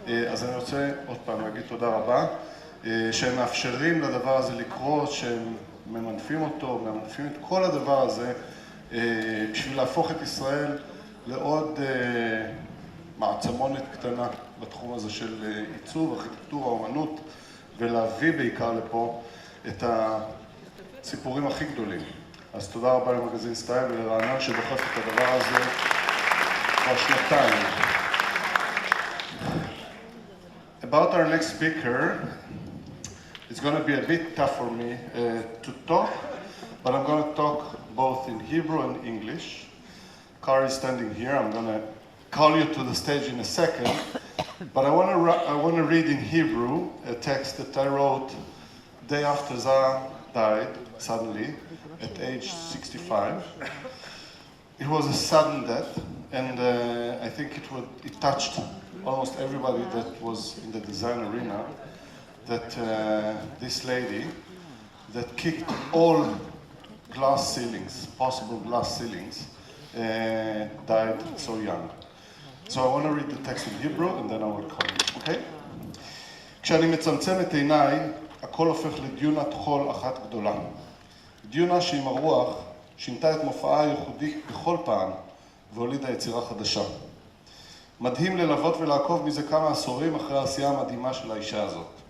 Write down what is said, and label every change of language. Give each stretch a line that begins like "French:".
Hebrew: אז אני רוצה עוד פעם להגיד תודה רבה, שהם מאפשרים לדבר הזה לקרות, שהם ממנפים אותו, ממנפים את כל הדבר הזה בשביל להפוך את ישראל לעוד מעצמונת קטנה בתחום הזה של עיצוב, ארכיטקטורה, אומנות, ולהביא בעיקר לפה את הסיפורים הכי גדולים. אז תודה רבה למגזין סטייל ולרענן שדוחף את הדבר הזה כבר שנתיים.
English: About our next speaker, it's going to be a bit tough for me to talk, but I'm going to talk both in Hebrew and English. Kar is standing here. I'm going to call you to the stage in a second, but I want to read in Hebrew a text that I wrote day after Zah died suddenly at age 65. It was a sudden death, and I think it touched almost everybody that was in the design arena, that this lady that kicked all glass ceilings, possible glass ceilings, died so young. So I want to read the text in Hebrew and then I will call you, okay?
Hebrew: כשאני מצמצם את עיניי, הכל הופך לדיונת חול אחת גדולה. דיונה שעם הרוח שינתה את מופעה הייחודי בכל פעם והולידה יצירה חדשה. מדהים ללוות ולעקוב מזה כמה עשורים אחרי העשייה המדהימה של האישה הזאת.